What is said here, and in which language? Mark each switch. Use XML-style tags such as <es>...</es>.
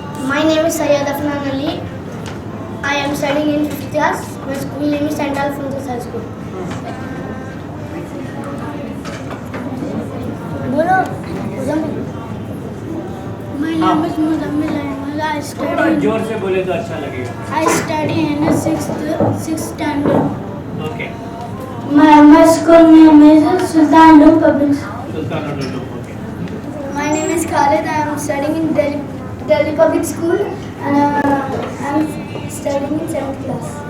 <en>My name is Sayyid Afnan Ali. I am studying in 5th class. My school name is St. Alphonsus High School. Bolo, Muzammil. My name is Muzammil Ahmed.</en> <hi>थोड़ा जोर से बोले तो अच्छा लगेगा</hi> <en>I study in the sixth standard. Okay My school name is Sultan Public School. Sultan okay My name is Khalid. I am studying in Delhi Public School and I am studying in 7th class.</en>